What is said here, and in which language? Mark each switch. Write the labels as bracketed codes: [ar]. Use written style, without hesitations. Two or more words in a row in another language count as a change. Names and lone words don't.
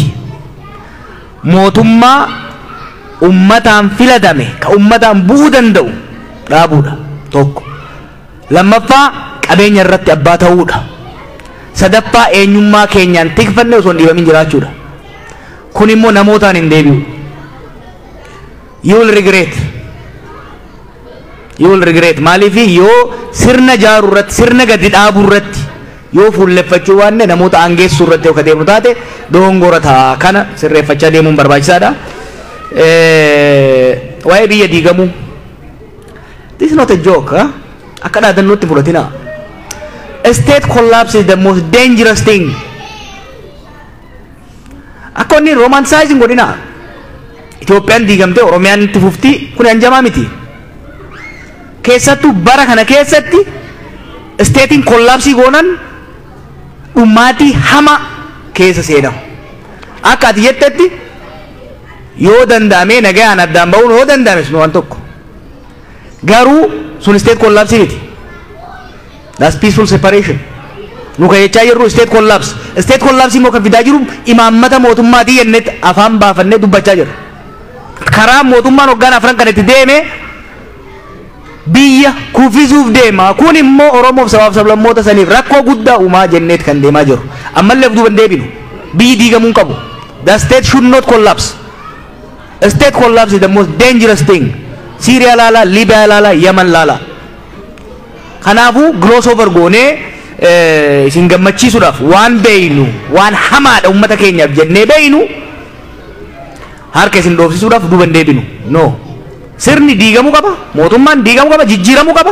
[om] Mootummaa ummataan filatame ka ummataan bu'uu danda'u dhaabuudha tokko. Lammaffaa qabeenya irratti abbaa ta'uudha. Sadaffaa eenyummaa keenyaan tikfanne osoo hin dhiibamin jiraachuudha. Kun immoo namootaan hin deebi'u. [en] You will regret. You will regret. [om] Maaliifi yoo sirna jaaruu irratti sirna gadi dhaabuu irratti yoo fuulleffachuu waanne namoota aangeessuu irratti yoo deemu taate dogongora ta'a. Kana sirreeffachaa deemuun barbaachisaadha. Waa'ee biyya diigamuu. [en] This is not a joke. [om] Akka dhaadannootti fudhatina. [en] State collapse is the most dangerous thing. [om] Akka inni romanticizing godhina. Itoophiyaan diigamtee Oromiyaan itti fufti kun hanjamaa miti. Keessattuu bara kana keessatti [en] statein kollaapsii [om] goonan dhummaatii hama keessa seenamu. Akka ati jettetti yoo danda'ame nagayaan addaan ba'uun yoo danda'ame sun waan tokko. Garuu sun [en] state kollaapsii [om] miti. [en] That's peaceful separation. [om] Nu jechaa jirru [en] state collapse. State collapse [om] immoo kan fidaa jiru imaammata mootummaatii jennetti afaan baafannee dubbachaa jirra. Karaa mootummaan hoggaan afran kan itti deeme biyya kuffisuuf deema. Kun immoo Oromoof sabaaf sablammoota saniif rakkoo guddaa uumaa jenneet kan deemaa jiru. Ammallee duuban deebinu biyyi diigamuu qabu. [en] The state should not collapse. A state collapse is the most dangerous thing. [om] Syria laala, Libya laala, Yemen laala. Kanaafuu [en] gloss over [om] goonee isin gammachiisuudhaaf waan beeynu waan hamaadha uummata keenyaaf jennee beeynu harka isin dhoofsisuudhaaf duuban deebinu. [en] No. [om] Sirni diigamuu qaba, mootummaan diigamuu qaba, jijjiiramuu qaba.